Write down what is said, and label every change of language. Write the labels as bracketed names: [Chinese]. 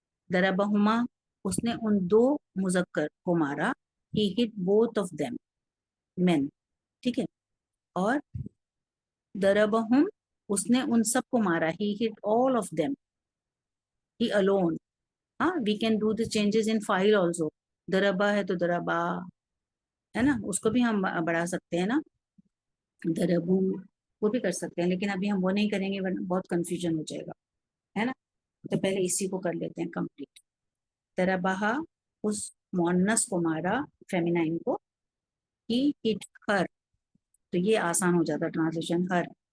[Urdu] ضربہما اس نے ان دو مذکر کو مارا، [English] He hit both of them men. [Urdu] ٹھیک ہے. اور ضربہم اس نے ان سب کو مارا، [English] He hit all of them, he alone. ہاں we can do the changes in فاعل also. [Urdu] ضربہ ہے تو ضربا ہے نا، اس کو بھی ہم بڑھا سکتے ہیں نا، ضربو وہ بھی کر سکتے ہیں، لیکن ابھی ہم وہ نہیں کریں گے ورنہ بہت کنفیوژن ہو جائے گا، ہے نا. تو پہلے اسی کو کر لیتے ہیں کمپلیٹ. ضربہ اس مؤنث کو مارا فیمینائن کو، [English] he hit her, [Urdu] تو یہ آسان ہو جاتا ٹرانسلیشن ہر.